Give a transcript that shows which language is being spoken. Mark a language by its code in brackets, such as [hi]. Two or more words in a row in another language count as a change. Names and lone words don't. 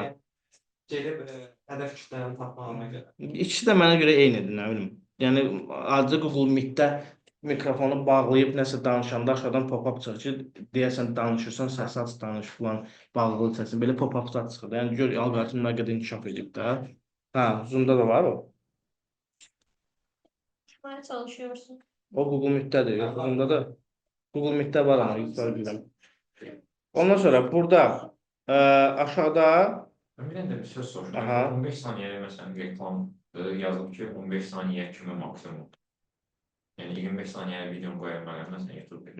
[az] Gedib hədəf kütləni tapmağına görə. İkisi də mənə görə eynidir, nə bilim. Yəni, ayrıca Google Meet-də mikrofonu bağlayıb nəsə danışanda aşağıdan pop-up çıxır ki, deyəsən danışırsan, səsi aç danış filan, bağlı səsin. Belə pop-uplar çıxır. Yəni, gör, alqoritm nə qədər inkişaf edib də. Hə, Zoom-da da var o. [tr] Çıkmaya çalışıyorsun. [az] O Google Meet-dədir, yox, Zoom-da da. Google Meet-də var ama, yuxarı bilirəm. Ondan sonra burada aşağıda Ömrən də bir söz soruşdum. Aha. 15 saniyəyə məsələn reklam yazıb ki, 15 saniyə kimi maksimum. Yəni 25 saniyəyə video qoya bilərəm məsələn YouTube-da.